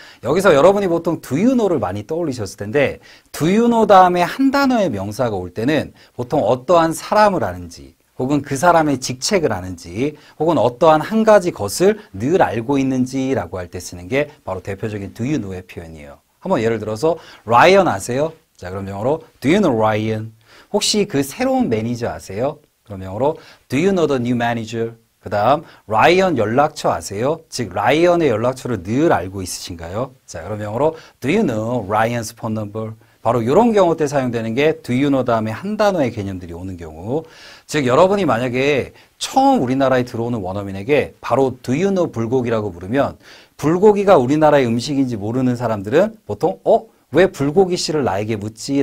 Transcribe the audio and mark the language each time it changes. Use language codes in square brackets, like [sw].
[ko] 여기서 여러분이 보통 do you know를 많이 떠올리셨을 텐데 do you know 다음에 한 단어의 명사가 올 때는 보통 어떠한 사람을 아는지 혹은 그 사람의 직책을 아는지 혹은 어떠한 한 가지 것을 늘 알고 있는지라고 할 때 쓰는 게 바로 대표적인 do you know의 표현이에요. 한번 예를 들어서 라이언 아세요? 자, 그럼 영어로 [en] do you know Ryan? [ko] 혹시 그 새로운 매니저 아세요? 그럼 영어로 [en] do you know the new manager? [ko] 그 다음 라이언 연락처 아세요? 즉 라이언의 연락처를 늘 알고 있으신가요? 자, 그럼 영어로 [en] do you know Ryan's phone number? [ko] 바로 이런 경우 때 사용되는 게 do you know 다음에 한 단어의 개념들이 오는 경우. 즉 여러분이 만약에 처음 우리나라에 들어오는 원어민에게 바로 do you know 불고기라고 부르면 불고기가 우리나라의 음식인지 모르는 사람들은 보통 왜 불고기 씨를 나에게 묻지?